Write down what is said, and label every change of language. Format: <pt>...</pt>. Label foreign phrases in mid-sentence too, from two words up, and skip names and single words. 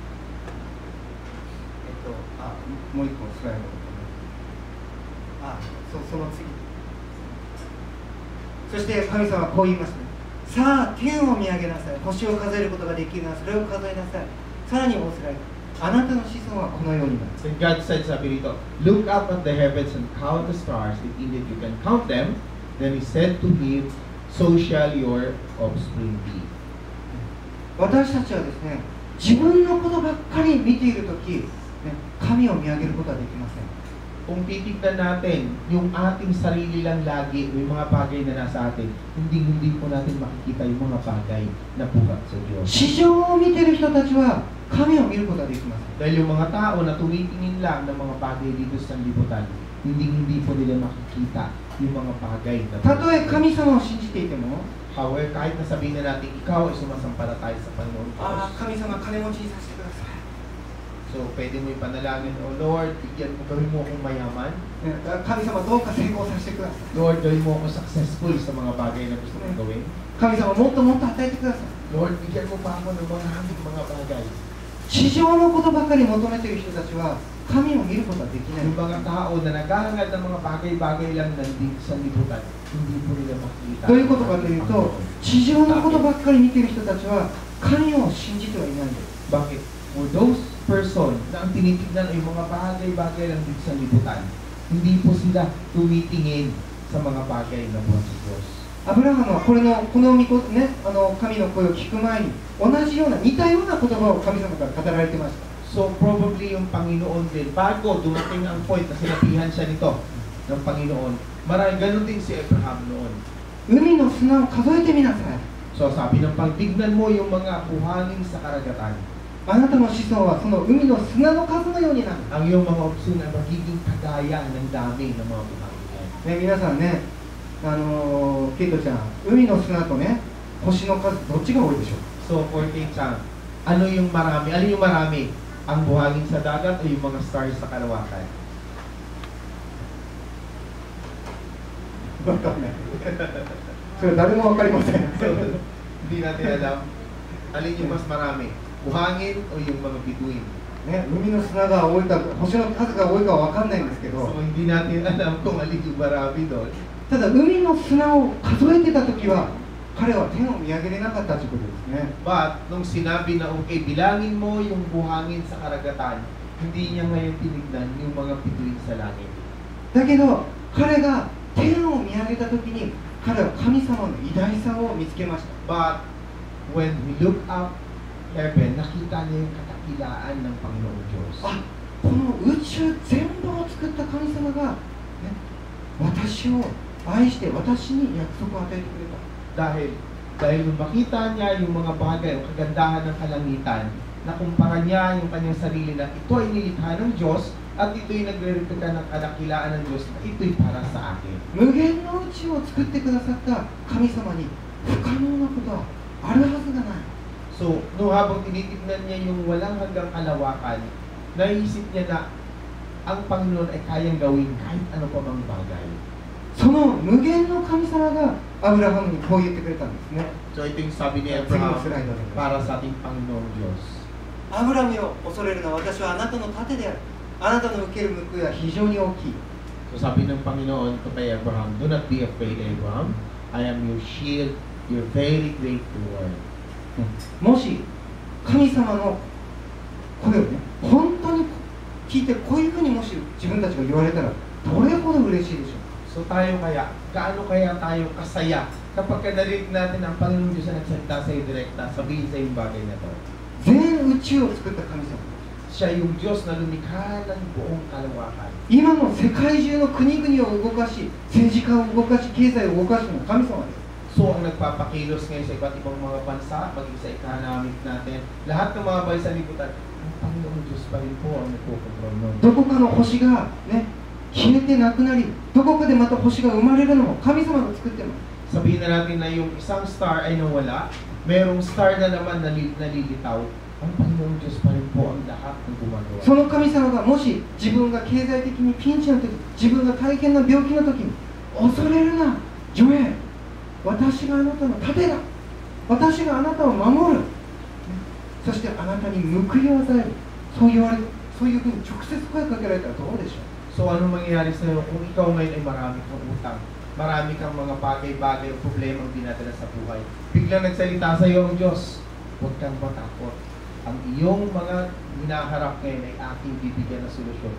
<ja>もう一個スライド。その次。そして神様はこう言いました。さあ天を見上げなさい。星を数えることができるならそれを数えなさい。さらに仰せられた。あなたの子孫はこのようになる。</ja> <en>Then God said,</en> <tl>sabi rito,</tl> <en>look up at the heavens and count the stars, if indeed you can count them. Then He said to him, so shall your offspring be.</en> <ja>私たちはですね、自分のことばっかり見ているとき、ね、神を見上げることはできません。</ja> <tl>Kung titignan natin yung ating sarili lang lagi, yung mga bagay na nasa atin, hindi po natin makikita yung mga bagay na buhat sa Diyos.</tl> <ja>市場を見ている人たちは神を見ることはできません。</ja> <tl>Dahil yung mga tao na tumitingin lang ng mga bagay dito sa libutan, hindi po nila makikita yung mga bagay na</tl> <ja>たとえ神様を信じていても、</ja> <tl>However, kahit na sabihin na natin, ikaw ay sumasampalataya sa Panginoon Diyos.</tl> <ja>神様金持ちにさせてください。</ja> <tl>So, pwede mo ipanalangin,</tl> <en>oh Lord,</en> <tl>bigyan mo, gawin mo akong mayaman.</tl> <ja>神様どうか成功させてください。</ja> <tl>Lord, gawin mo ako successful sa mga bagay na gusto mong gawin.</tl> <ja>神様もっともっと与えてください。</ja> <tl>Lord, bigyan mo pa ako ng mga bagay.</tl> <ja>地上のことばかり求めている人たちは神を見ることはできない。</ja> <tl>Yung mga tao na naghahangad ng mga bagay-bagay lang nandito sa libutan, hindi po nila makikita.</tl> <ja>どういうことかというと、地上のことばっかり見ている人たちは神を信じてはいないんです。</ja> <tl>Bakit?</tl> <en>For those person</en> <tl>na ang tinitignan ay mga bagay-bagay lang dito sa libutan, hindi po sila tumitingin sa mga bagay na buhat sa Diyos.</tl> <ja>アブラハムはこの神の声を聞く前に同じような似たような言葉を神様から語られてました。</ja> <en>So probably</en> <tl>yung Panginoon din, bago dumating ang point na sinabihan siya nito ng Panginoon, maraming ganun din si Abraham noon.</tl> <ja>海の砂を数えてみなさい。</ja> <tl>So sabi ng pagtignan mo yung mga buhangin sa karagatan.</tl> <ja>あなたの子孫はその海の砂の数のようになる。</ja> <tl>Ang iyong mga opsyon ay magiging kagaya ng dami ng mga buhangin.</tl> <ja>ね、皆さんね、ケイトちゃん、海の砂とね、星の数どっちが多いでしょう？</ja> <en>So for</en> <tl>Kay-chan, ano yung marami? Ano yung marami? Ang buhangin sa dagat o yung mga stars sa kalawakan?</tl> <ja>わかんない。それ誰もわかりません。</ja> <tl>So, hindi natin alam. Alin yung mas marami? Buhangin o yung mga bituin?</tl> <ja>ね、海の砂が多いか、星の数が多いかはわかんないんですけ</ja> <tl>So</tl> <ja>ど、</ja> <tl>hindi natin alam kung alin yung marami doon.</tl> <ja>ただ海の砂を数えてた時は、彼は天を見上げれなかったということですね。</ja> <tl>But, nung sinabi na okay, bilangin mo yung buhangin sa karagatan, hindi niya ngayon tinignan yung mga bituin sa langit.</tl> <ja>だけど、彼が天を見上げた時に、彼は神様の偉大さを見つけました。</ja> <en>But, when we look up heaven,</en> <tl>nakita niya yung katakilaan ng Panginoong Diyos.</tl> <ja>あ、この宇宙全部を作った神様が、ね、私を愛して私に約束を与えてくれた。</ja> <tl>Dahil nung makita niya yung mga bagay o kagandahan ng kalangitan, nakumpara niya yung kanyang sarili na ito ay nilikha ng Diyos at ito'y nagre-replika ng kadakilaan ng Diyos na ito'y para sa akin.</tl> <ja>無限の宇宙を作ってくださった神様に不可能なことはあるはずがない。</ja> <tl>So, nung habang tinitignan niya yung walang hanggang kalawakan, naisip niya na ang Panginoon ay kayang gawin kahit ano pa mang bagay.</tl> <ja>その無限の神様がアブラハムにこう言ってくれたんですね。</ja> <tl>So, ito yung sabi ni</tl> <ja>次の</ja> <tl>Abraham</tl> <ja>スライドで。</ja> <tl>para sa ating Panginoong Diyos.</tl> <ja>アブラムよ、恐れるな、私はあなたの盾である。あなたの受ける報いは非常に大きい。</ja> <tl>So, sabi ng Panginoon to kay Abraham,</tl> <en>do not be afraid, Abraham. I am your shield, your very great reward.</en> <ja>もし神様の声をね、本当に聞いてこういうふうにもし自分たちが言われたらどれほど嬉しいでしょう。</ja> <tl>So tayo kaya, gaano kaya tayo kasaya kapag narinig natin ang Panginoon Diyos na nagsalita sa iyo direkta, sabihin sa yung bagay na to.</tl> <ja>全宇宙を作った神様。</ja> <tl>Siya yung Diyos na lumikha ng buong kalawakan.</tl> <ja>今の世界中の国々を動かし、政治家を動かし、経済を動かすのは神様です。</ja> <tl>So ang nagpapakilos ngayon sa iba't ibang mga bansa, maging sa economic natin, lahat ng mga bansa sa libutan, ang Panginoon Diyos pa rin po ang nagpokontrol nun.</tl> <ja>どこかの星がね、消えてなくなり、どこかでまた星が生まれるのも神様が作ってます。</ja> <tl>Sabihin na natin na yung isang star ay nawala, merong star na naman nalilitaw, ang Panginoong Diyos pa rin po ang lahat ng gumagawa.</tl> <ja>その神様がもし自分が経済的にピンチの時、自分が大変な病気の時に、恐れるな、ジョエ、私があなたの盾だ、私があなたを守る、そしてあなたに報いを与える、そう言われる、そういうふうに直接声かけられたらどうでしょう。</ja> <tl>So ano mangyayari sa iyo kung ikaw ngayon ay marami kang utang? marami kang mga bagay-bagay o problema ang dinadala sa buhay. Biglang nagsalita sa iyo ang Diyos, huwag kang matakot. Ang iyong mga hinaharap ngayon ay aking bibigyan ng solusyon.</tl>